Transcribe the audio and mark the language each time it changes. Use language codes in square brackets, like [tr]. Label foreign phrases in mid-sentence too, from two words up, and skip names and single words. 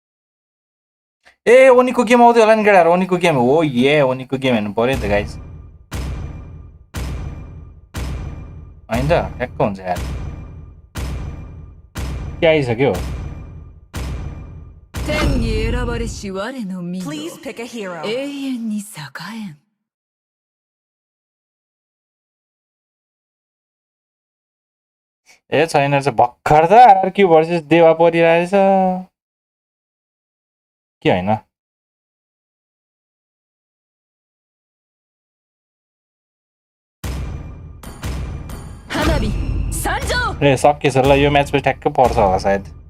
[ne] ए ओनीको गेम आउँदै होला नि केटाहरु ओनीको गेम हो ये ओनीको गेम हेर्नु पर्यो नि त गाइज हैन त ठ्याक्क हुन्छ यार के आइसक्यो [en] Please pick a hero. [ja] 永遠に栄えん [ne] ए छैन चाहिँ भर्खर त आरक्यू भर्सेस देवा परिरहेछ के होइन ए सकिएछ ल यो म्याच पछि ठ्याक्कै पर्छ होला सायद